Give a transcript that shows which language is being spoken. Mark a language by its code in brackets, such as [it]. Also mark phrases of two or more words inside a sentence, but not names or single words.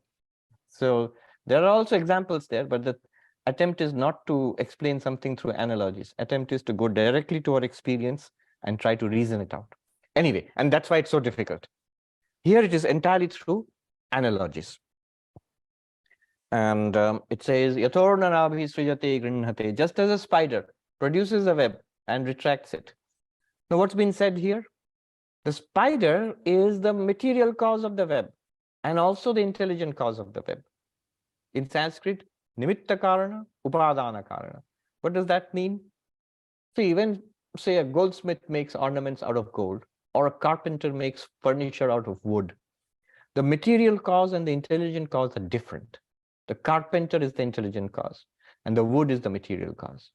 [en] So there are also examples there, but the attempt is not to explain something through analogies. Attempt is to go directly to our experience and try to reason it out. Anyway, and that's why it's so difficult. Here it is entirely through analogies. And it says, [sa] Yathornanabhi srijate grinhate, [en] just as a spider produces a web and retracts it. Now, what's been said here? The spider is the material cause of the web and also the intelligent cause of the web. In Sanskrit, [sa] nimitta karana, upadana karana. [en] What does that mean? See, when, say, a goldsmith makes ornaments out of gold, or a carpenter makes furniture out of wood, the material cause and the intelligent cause are different. The carpenter is the intelligent cause, and the wood is the material cause.